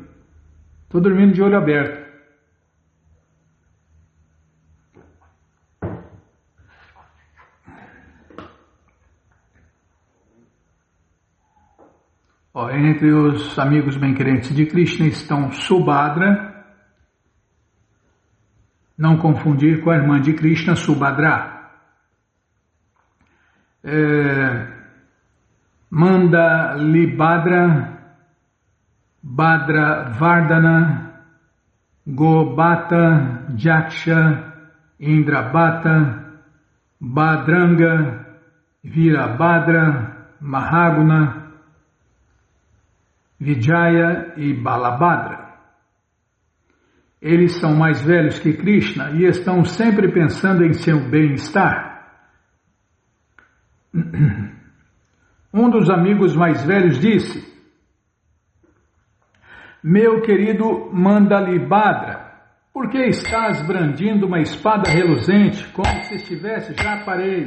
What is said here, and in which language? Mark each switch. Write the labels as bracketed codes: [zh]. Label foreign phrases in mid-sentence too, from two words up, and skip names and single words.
[pt] Tô dormindo de olho aberto. Entre os amigos bem-querentes de Krishna estão Subhadra, não confundir com a irmã de Krishna, Subhadra. Mandalibhadra, Bhadra Vardhana, Gobhata, Jaksha, Indrabhata, Bhadranga, Virabhadra, Mahaguna, Vijaya e Balabhadra. Eles são mais velhos que Krishna e estão sempre pensando em seu bem-estar. Um dos amigos mais velhos disse: meu querido Mandalibhadra, por que estás brandindo uma espada reluzente como se estivesse já parelho?